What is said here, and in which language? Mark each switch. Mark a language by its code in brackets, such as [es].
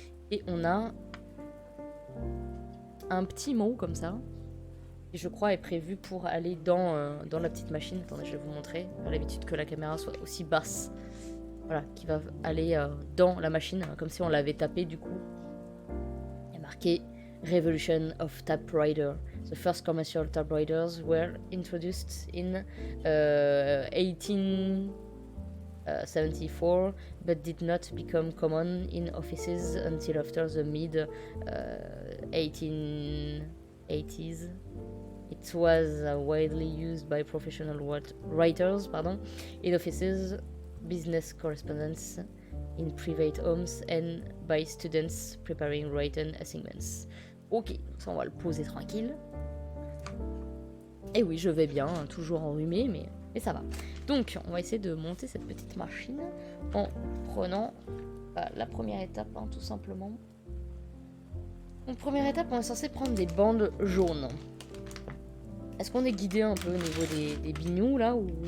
[fr] Et on a un petit mot comme ça. Qui je crois est prévu pour aller dans la petite machine. Attendez, je vais vous montrer. J'ai l'habitude que la caméra soit aussi basse. Voilà, qui va aller dans la machine, comme si on l'avait tapé du coup. Il y a marqué Revolution of Typewriter. [en] The first commercial typewriters were introduced in 1874, but did not become common in offices until after the mid 1880s. It was widely used by professional writers in offices, business correspondence, in private homes, and by students preparing written assignments. [fr] Ok, ça on va le poser tranquille. Et oui, je vais bien, hein, toujours enrhumé, mais ça va. Donc, on va essayer de monter cette petite machine en prenant la première étape, hein, tout simplement. Donc, première étape, on est censé prendre des bandes jaunes. Est-ce qu'on est guidé un peu au niveau des bignous là ou...